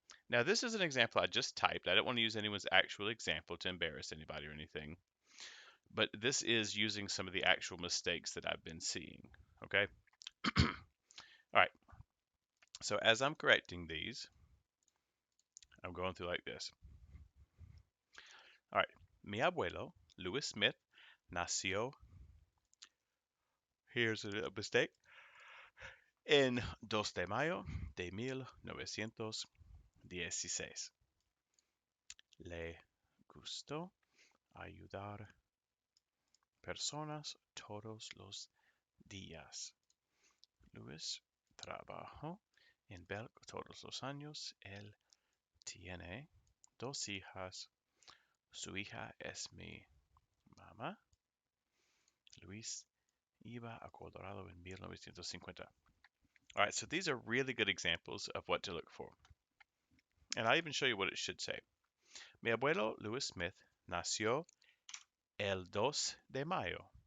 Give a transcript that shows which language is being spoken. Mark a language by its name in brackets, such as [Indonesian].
[English] Now this is an example I just typed. I don't want to use anyone's actual example to embarrass anybody or anything, but this is using some of the actual mistakes that I've been seeing. Okay. All right. So as I'm correcting these, I'm going through like this. All right. [Spanish] Mi abuelo, Louis Smith, nació. [English] Here's a mistake. [Spanish] En 2 de mayo de 1916, le gustó ayudar personas todos los días. Luis trabajó en Belk todos los años. Él tiene dos hijas. Su hija es mi mamá. Luis iba a Colorado en 1950. [English] All right, so these are really good examples of what to look for. And I'll even show you what it should say. [Spanish] Mi abuelo Louis Smith nació el 2 de mayo.